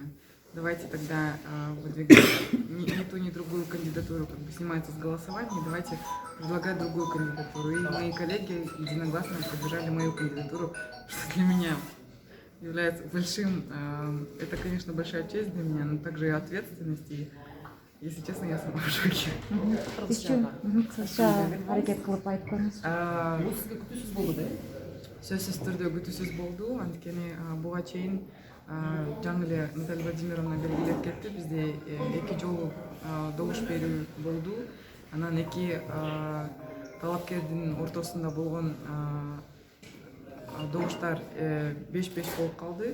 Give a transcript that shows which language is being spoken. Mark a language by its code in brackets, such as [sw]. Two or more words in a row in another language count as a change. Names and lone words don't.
[ru] Давайте тогда выдвигать ни ту, ни другую кандидатуру, снимается с голосования, давайте предлагать другую кандидатуру. И мои коллеги единогласно поддержали мою кандидатуру, что для меня является большим, это, конечно, большая честь для меня, но также и ответственность. И, если честно, я сама в шоке. [ky] Сөзсіз түрде күтусіз болду, анткени буга чейин жаңы эле Наталья Владимировна белгилеп кетти, бизде 2 жолу добуш берүү болду. Анан 2 талапкердин ортосунда болгон добуштар 5-5 болуп калды.